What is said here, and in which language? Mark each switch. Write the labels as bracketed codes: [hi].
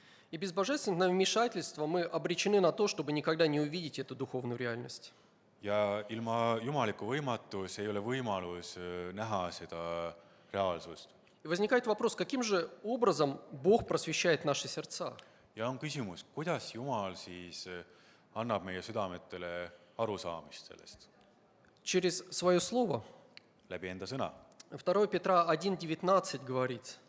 [ru] И без божественного вмешательства мы обречены на то, чтобы никогда не увидеть эту духовную реальность. [et] Ja ilma jumaliku võimatus ei ole võimalus näha seda reaalsust. [ru] И возникает вопрос, каким же образом Бог просвещает наши сердца? [et] Ja on küsimus, kuidas Jumal siis annab meie südametele arusaamist sellest? [ru] Через свое слово. [et] Läbi enda sõna. [ru] 2 Петра 1:19 говорит.